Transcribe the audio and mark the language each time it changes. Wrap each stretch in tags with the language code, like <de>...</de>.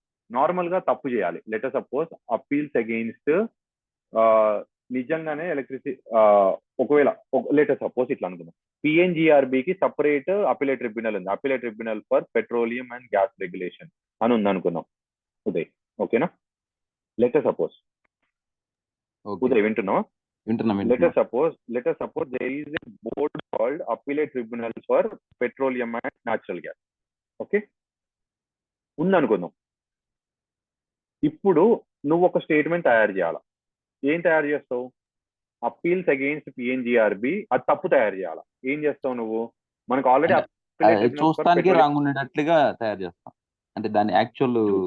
<te>Normal గా తప్పు చేయాలి. లెటర్ సపోజ్ అపీల్స్ అగెయిన్స్ట్ నిజంగానే ఎలక్ట్రిసిటీ ఒకవేళ లెటర్ సపోజ్ ఇట్లా అనుకుందాం, పిఎన్జిఆర్బికి సపరేట్ అపీలేట్ ట్రిబ్యునల్ ఉంది, appellate tribunal for petroleum and gas regulation అని ఉంది అనుకుందాం ఉదయ్. ఓకేనా? లెటర్ సపోజ్ ఉదయ్ వింటున్నావా?</te> <en>Let us suppose there is a board called Appellate Tribunal for Petroleum and Natural Gas.</en> <te>Okay, ఉందనుకుందాం. ఇప్పుడు నువ్వు ఒక స్టేట్మెంట్ తయారు చేయాలా. ఏం తయారు చేస్తావు? అపీల్స్ అగెయిన్స్ట్ పిఎన్జిఆర్బి, అది తప్పు తయారు చేయాలా. ఏం చేస్తావు నువ్వు? మనకు ఆల్రెడీ చూస్తానికి రాంగ్ ఉండేటట్లుగా తయారు చేస్తాం. అంటే దాని యాక్చువల్</te>